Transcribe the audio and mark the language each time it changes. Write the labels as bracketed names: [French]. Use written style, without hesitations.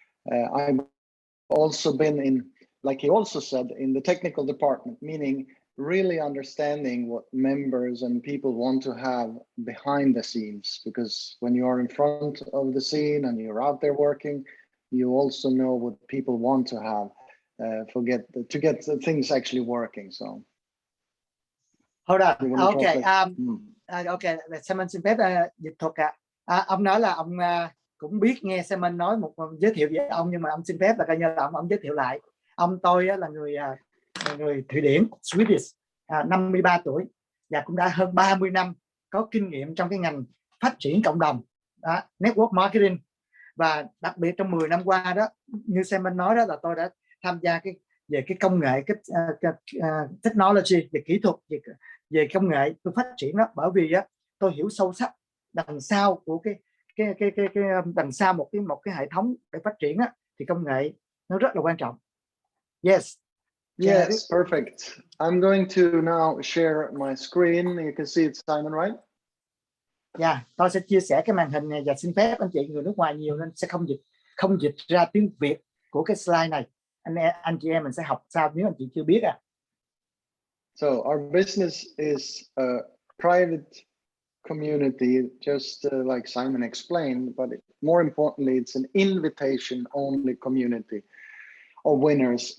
[English] I've also been in, like he also said, in the technical department, meaning really understanding what members and people want to have behind the scenes. Because when you are in front of the scene and you're out there working, you also know what people want to have to get things actually working. So hold on. Okay. Okay. [Vietnamese] Simon xin phép dịch thuật ạ. Ông nói là ông cũng biết nghe Simon nói một giới thiệu về ông, nhưng mà ông xin phép là coi như là ông giới thiệu lại. Tôi là người Thụy Điển, Swedish, 53 tuổi và cũng đã hơn 30 năm có kinh nghiệm trong cái ngành phát triển cộng đồng, network marketing. Và đặc biệt trong 10 năm qua đó, như Simon nói đó, là tôi đã tham gia về cái công nghệ, cái technology, về kỹ thuật, về công nghệ tôi phát triển đó, bởi vì tôi hiểu sâu sắc đằng sau của cái đằng sau một cái hệ thống để phát triển thì công nghệ nó rất là quan trọng. [English] Yes, perfect. I'm going to now share my screen. You can see it, Simon, right? [Vietnamese] Tôi sẽ chia sẻ cái màn hình này và xin phép anh chị người nước ngoài nhiều nên sẽ không dịch ra tiếng Việt của cái slide này. Anh chị em mình sẽ học sao nếu anh chị chưa biết [English] So our business is a private community, just like Simon explained, but more importantly, it's an invitation-only community of winners.